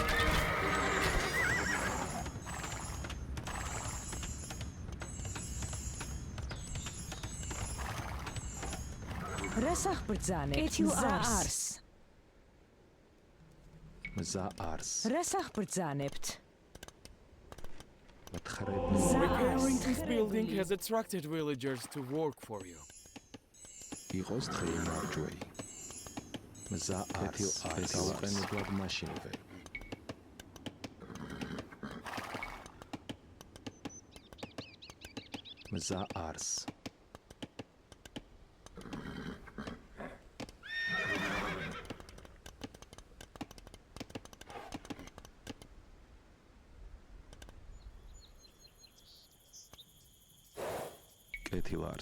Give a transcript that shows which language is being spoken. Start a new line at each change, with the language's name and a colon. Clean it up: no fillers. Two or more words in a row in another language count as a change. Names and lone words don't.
Georgian: რას აღბრძანებთ? კეთილ არს. მზა არს. რას აღბრძანებთ?
English: Repairing this building has attracted villagers to work for you.
Georgian: იყოს დღე მარჯვეი. მზა არს. დაუყენებლად მაშინვე. მზა არს. კეთილ არს.